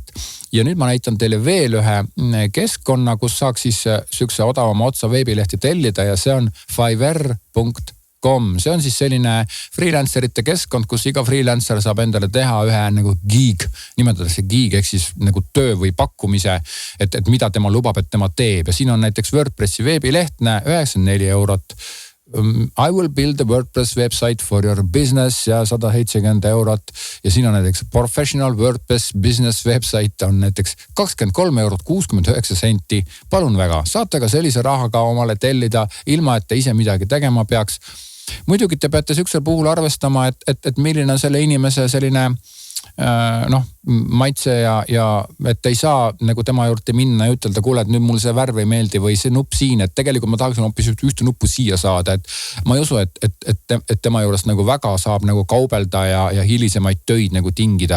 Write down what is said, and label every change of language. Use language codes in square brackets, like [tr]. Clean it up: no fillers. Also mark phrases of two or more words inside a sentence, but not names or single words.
[et] Ja nüüd ma näitan teile veel ühe keskkonna, kus saaks siis siukse odavama otsa veebilehti tellida ja see on Fiverr.com. See on siis selline freelancerite keskkond, kus iga freelancer saab endale teha ühe nagu gig, nimetatakse gig, ehk siis nagu töö või pakkumise, et mida tema lubab, et tema teeb. Ja siin on näiteks WordPressi veebilehtne, 94 eurot. [en] I will build a WordPress website for your business [et] ja 170 eurot. Ja siin on näiteks [en] professional WordPress business website [et] on näiteks 23 eurot 69 senti. Palun väga, saate ka sellise rahaga omale tellida, ilma et te ise midagi tegema peaks. Muidugi te peate siuksel puhul arvestama, et milline on selle inimese selline maitse ja et ei saa nagu tema juurde minna ja ütelda, kuule, et nüüd mul see värv ei meeldi või see nupp siin, et tegelikult ma tahaksin hoopis ühte nuppu siia saada, et ma ei usu, et tema juures nagu väga saab nagu kaubelda ja hilisemaid töid nagu tingida.